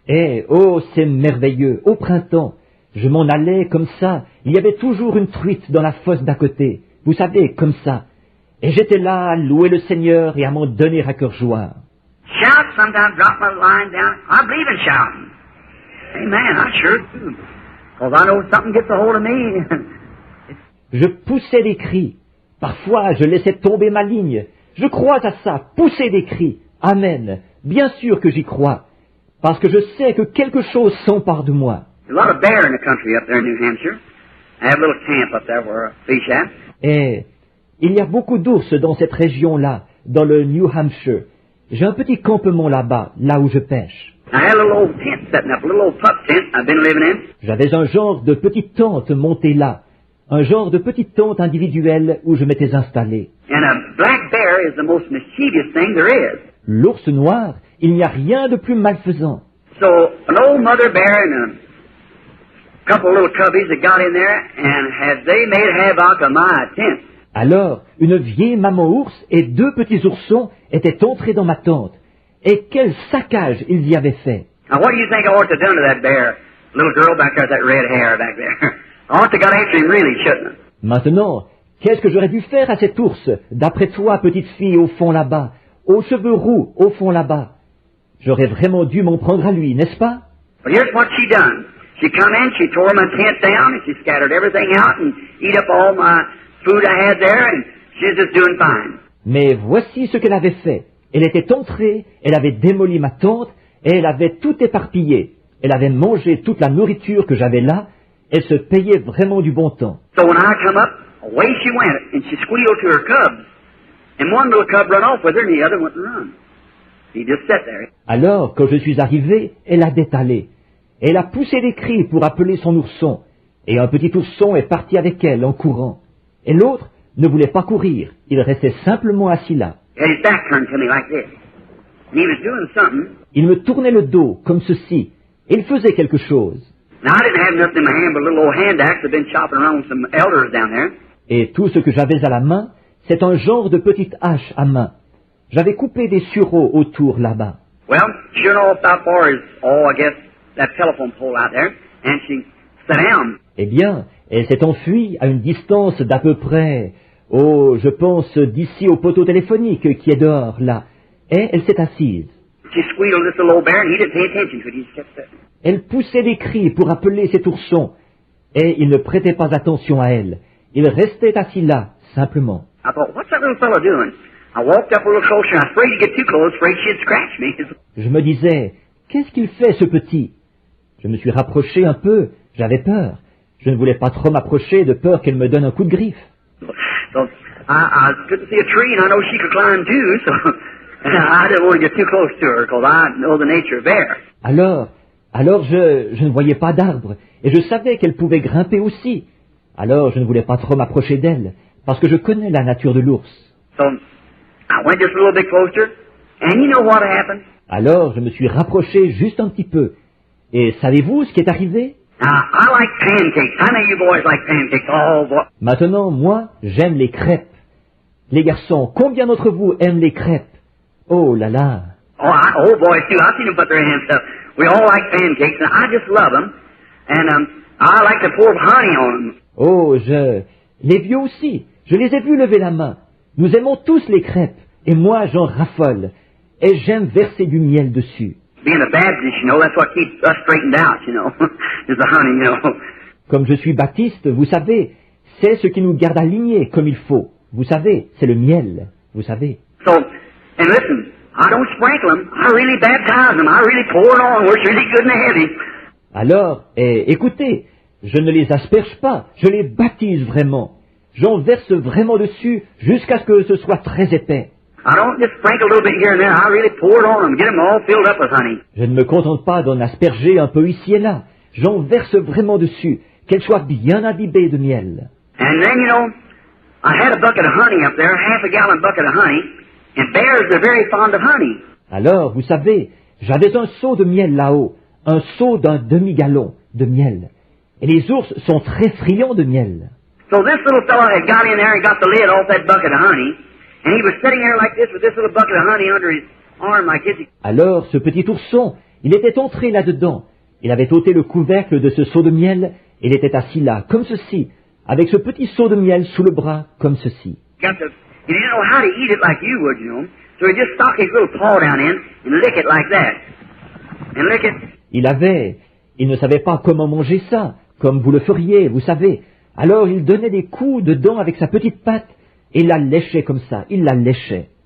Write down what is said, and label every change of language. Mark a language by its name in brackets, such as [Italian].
[French] Et oh, c'est merveilleux. Au printemps, je m'en allais comme ça. Il y avait toujours une truite dans la fosse d'à côté. Vous savez, comme ça. Et j'étais là à louer le Seigneur et à m'en donner à cœur joie. [English] Shout, sometimes drop my line down. I believe in shouting. Amen, I sure do. Because I know something gets a hold of me. [French] Je poussais des cris. Parfois, je laissais tomber ma ligne. Je crois à ça, pousser des cris. Amen. Bien sûr que j'y crois. Parce que je sais que quelque chose s'empare de moi. [English] There's a lot of bear in the country up there in New Hampshire. I have a little camp up there where I fish at. [French] Et il y a beaucoup d'ours dans cette région-là, dans le New Hampshire. J'ai un petit campement là-bas, là où je pêche. [English] I had a little old tent setting up, a little old pup tent I've been living in. [French] J'avais un genre de petite tente montée là. Un genre de petite tente individuelle où je m'étais installé. [English] And a black bear is the most mischievous thing there is. [French] L'ours noir, il n'y a rien de plus malfaisant. [English] So, an old mother bear and a couple of little cubbies that got in there, and they made havoc of my tent. [French] Alors, une vieille maman ours et 2 petits oursons étaient entrés dans ma tente. Et quel saccage ils y avaient fait. [English] Now, what do you think I ought to have done to that bear? Little girl back there with that red hair back there. I ought to have got after him really, shouldn't I? [French] Maintenant, qu'est-ce que j'aurais dû faire à cet ours, d'après toi, petite fille, au fond là-bas, aux cheveux roux, au fond là-bas? J'aurais vraiment dû m'en prendre à lui, n'est-ce pas? [English] But here's what she done. She come in, she tore my tent down, and she scattered everything out and eat up all my food I had there, and she's just doing fine. [French] Mais voici ce qu'elle avait fait. Elle était entrée, elle avait démoli ma tente, et elle avait tout éparpillé. Elle avait mangé toute la nourriture que j'avais là. Elle se payait vraiment du bon temps. [English] So when I come up, away she went, and she squealed to her cubs. And one little cub run off with her, and the other went and run. He just sat there. [French] Alors, quand je suis arrivé, elle a détalé. Elle a poussé des cris pour appeler son ourson. Et un petit ourson est parti avec elle en courant. Et l'autre ne voulait pas courir. Il restait simplement assis là. [English] He had his back turned to me like this. And he was doing something. [French] Il me tournait le dos, comme ceci. Il faisait quelque chose. [English] Now, I didn't have nothing in my hand but a little old hand axe I'd been chopping around with some elders down there. [French] Et tout ce que j'avais à la main, c'est un genre de petite hache à main. J'avais coupé des sureaux autour là-bas. [English] Well, sure enough, about far as, I guess, that telephone pole out there. And she sat down. [French] Eh bien, elle s'est enfuie à une distance d'à peu près, je pense d'ici au poteau téléphonique qui est dehors, là. Et elle s'est assise. [English] She squealed this little old bear, and he didn't pay attention to it. He just kept sitting. [French] Elle poussait des cris pour appeler cet ourson. Et il ne prêtait pas attention à elle. Il restait assis là, simplement. [English] I thought, what's that little fellow doing? I walked up a little closer, and I was afraid to get too close, afraid she'd scratch me. [French] Je me disais, qu'est-ce qu'il fait, ce petit? Je me suis rapproché un peu, j'avais peur. Je ne voulais pas trop m'approcher de peur qu'elle me donne un coup de griffe. [English] So I couldn't see a tree, and I know she could climb too, so I didn't want to get too close to her, because I know the nature of bear. [French] Alors je ne voyais pas d'arbre, et je savais qu'elle pouvait grimper aussi. Alors je ne voulais pas trop m'approcher d'elle, parce que je connais la nature de l'ours. [English] So I went just a little bit closer, and you know what happened? [French] Alors je me suis rapproché juste un petit peu. Et savez-vous ce qui est arrivé? [English] Now, I like pancakes. I know you boys like pancakes. Oh, boy. [French] Maintenant, moi, j'aime les crêpes. Les garçons, combien d'entre vous aiment les crêpes? Oh là là! [English] Oh, boys too. I've seen them put their hands up. We all like pancakes, and I just love them. And I like to pour honey on them. [French] Oh, les vieux aussi, je les ai vus lever la main. Nous aimons tous les crêpes, et moi j'en raffole. Et j'aime verser du miel dessus. [English] Being a Baptist, you know, that's what keeps us straightened out, you know, is the honey, you know. [French] Comme je suis baptiste, vous savez, c'est ce qui nous garde alignés comme il faut. Vous savez, c'est le miel, vous savez. [English] So, and listen, I don't sprinkle them. I really baptize them. I really pour it on where it's really good and heavy. [French] Alors, écoutez, je ne les asperge pas, je les baptise vraiment. J'en verse vraiment dessus jusqu'à ce que ce soit très épais. [English] I don't just sprinkle a little bit here and there. I really pour it on them, get them all filled up with honey. [French] Je ne me contente pas d'en asperger un peu ici et là. J'en verse vraiment dessus, qu'elles soient bien imbibées de miel. [English] And then, you know, I had a bucket of honey up there, half a gallon bucket of honey, and bears are very fond of honey. [French] Alors, vous savez, j'avais un seau de miel là-haut, un seau d'un demi-gallon de miel. Et les ours sont très friands de miel. [English] So this little fellow had got in there and got the lid off that bucket of honey, and he was sitting there like this with this little bucket of honey under his arm like this. [French] Alors, ce petit ourson, il était entré là-dedans. Il avait ôté le couvercle de ce seau de miel, et il était assis là, comme ceci, avec ce petit seau de miel sous le bras, comme ceci. [English] He didn't know how to eat it like you would, you know. So he just stuck his little paw down in and lick it like that. And lick it. [French] Il ne savait pas comment manger ça, comme vous le feriez, vous savez. Alors il donnait des coups dedans avec sa petite patte, et il la léchait comme ça, il la léchait.